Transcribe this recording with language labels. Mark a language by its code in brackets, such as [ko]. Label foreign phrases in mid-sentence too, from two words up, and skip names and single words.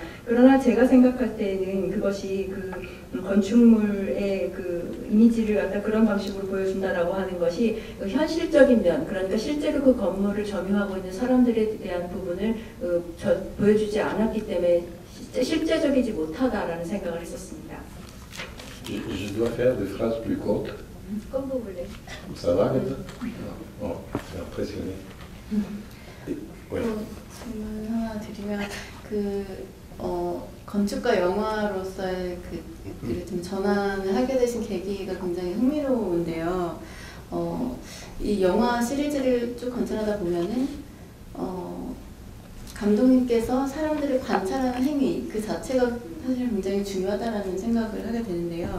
[ko] 그러나 제가 생각할 때는 그것이 그 건축물의 그 이미지를 갖다 그런 방식으로 보여준다라고 하는 것이 그 현실적인 면, 그러니까 실제로 그 건물을 점유하고 있는 사람들에 대한 부분을 보여주지 않았기 때문에 실제적이지 못하다라는 생각을 했었습니다. [fr] Je dois faire des phrases plus courtes. Comme vous voulez. Ça va comme ça? Oh, c'est impressionné. Ouais. [ko] 질문 하나 드리면 건축가 영화로서의 좀 전환을 하게 되신 계기가 굉장히 흥미로운데요. 이 영화 시리즈를 쭉 관찰하다 보면은 감독님께서 사람들을 관찰하는 행위 그 자체가 사실 굉장히 중요하다라는 생각을 하게 되는데요.